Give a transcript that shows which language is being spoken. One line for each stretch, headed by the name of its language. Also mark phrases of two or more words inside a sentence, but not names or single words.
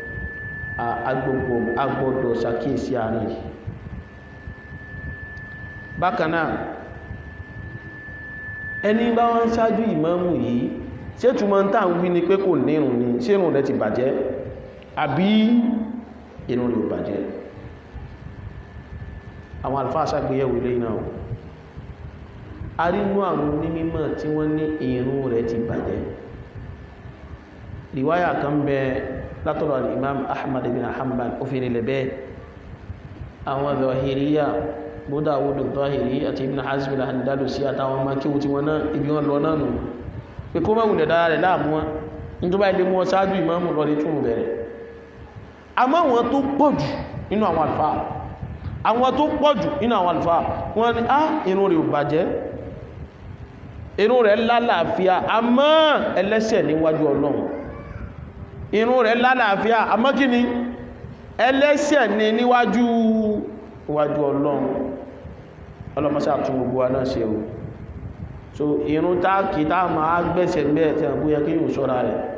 Yoruba: agbọ́dọ̀ ṣàkíyèsí àárín yìí bákanáà ẹni bá wọ́n ṣáájú ìmáàmù yìí ṣé túnmọ̀ ń tàà ń wí ni pé kò nírun ni ṣé ìrun rẹ̀ ti bàjẹ́ àbí ìrun rẹ̀ ò bàjẹ́ àwọn àlùfáà ṣàgbéyẹ̀wò ilé náà a rí inú àwọn onímọ̀ tí wọ́n ní ìrun rẹ̀ ti bàjẹ́ riwaya kan bẹ látọ̀rọ̀ al-imam ahmad ibn hanbal ó fi nílẹ̀ bẹ́ẹ̀ àwọn Zahiriyya bódá awúdù Zahiri àti ibn Hazm al-Andalusi àtàwọn ọmọ kí wọ́n ti wọ́n náà ibi wọn lọ náà nù pé kó mọ́ wùlẹ̀ dára rẹ̀ láàmú wọn ní tó bá ilé mú wọn sáájú ìmáàmù lọ ní tún bẹ̀rẹ̀ àmọ́ àwọn tó pọ̀jù nínú àwọn àlùfáà wọ́n ní irun rẹ̀ ò bàjẹ́ irun rẹ̀ lálàáfíà àmọ́ ẹlẹ́ṣẹ̀ níwájú Ọlọ́run irun rẹ̀ lálàáfíà àmọ́ kí ni ẹlẹ́ṣẹ̀ ní níwájú Ọlọ́run ọlọ́mọsá tún gbogbo wa náà ṣe o so irun táàkì táà máa gbẹ́sẹ̀ mẹ́ẹ̀ tí a bú yẹ kí yíò ṣọ́ra rẹ̀